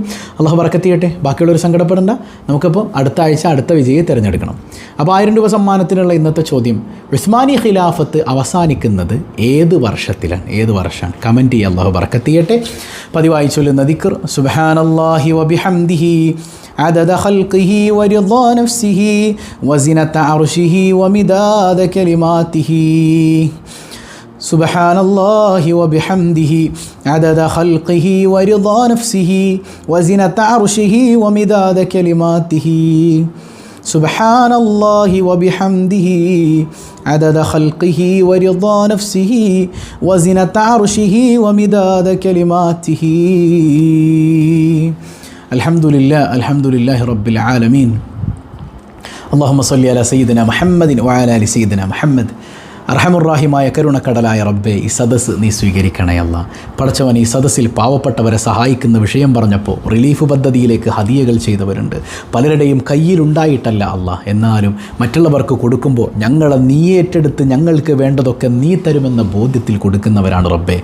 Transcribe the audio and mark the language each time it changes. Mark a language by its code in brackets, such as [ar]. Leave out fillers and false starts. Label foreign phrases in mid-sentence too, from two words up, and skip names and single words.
[ml] അള്ളാഹു ബറക്കത്ത് ചെയ്യട്ടെ. ബാക്കിയുള്ളവർ സങ്കടപ്പെടേണ്ട. നമുക്കപ്പോൾ അടുത്ത ആഴ്ച അടുത്ത വിജയിയെ തിരഞ്ഞെടുക്കണം. അപ്പോൾ 1000 രൂപ സമ്മാനത്തിനുള്ള ഇന്നത്തെ ചോദ്യം, ഉസ്മാനി ഖിലാഫത്ത് അവസാനിക്കുന്നത് ഏത് വർഷത്തിലാണ്? ഏത് വർഷമാണ്? കമൻറ്റ് ചെയ്യുക. അള്ളാഹു ബറക്കത്ത് ചെയ്യട്ടെ. പതിവായി ചൊല്ലുന്ന ദിക്ർ [ar] سبحان الله وبحمده عدد خلقه ورضا نفسه وزنة عرشه ومداد كلماته. سبحان الله وبحمده عدد خلقه ورضا نفسه وزنة عرشه ومداد كلماته. سبحان الله وبحمده عدد خلقه ورضا نفسه وزنة عرشه ومداد كلماته. الحمد لله رب العالمين. اللهم صل على سيدنا محمد وعلى آل سيدنا محمد. [ml] അർഹമുറാഹിമായ കരുണക്കടലായ റബ്ബേ, ഈ സദസ്സ് നീ സ്വീകരിക്കണേ അല്ലാ. പടച്ചവൻ, ഈ സദസ്സിൽ പാവപ്പെട്ടവരെ സഹായിക്കുന്ന വിഷയം പറഞ്ഞപ്പോൾ റിലീഫ് പദ്ധതിയിലേക്ക് ഹദിയകൾ ചെയ്തവരുണ്ട്. പലരുടെയും കയ്യിലുണ്ടായിട്ടല്ല അല്ലാ, എന്നാലും മറ്റുള്ളവർക്ക് കൊടുക്കുമ്പോൾ ഞങ്ങളെ നീ ഏറ്റെടുത്ത് ഞങ്ങൾക്ക് വേണ്ടതൊക്കെ നീ തരുമെന്ന ബോധ്യത്തിൽ കൊടുക്കുന്നവരാണ് റബ്ബേ.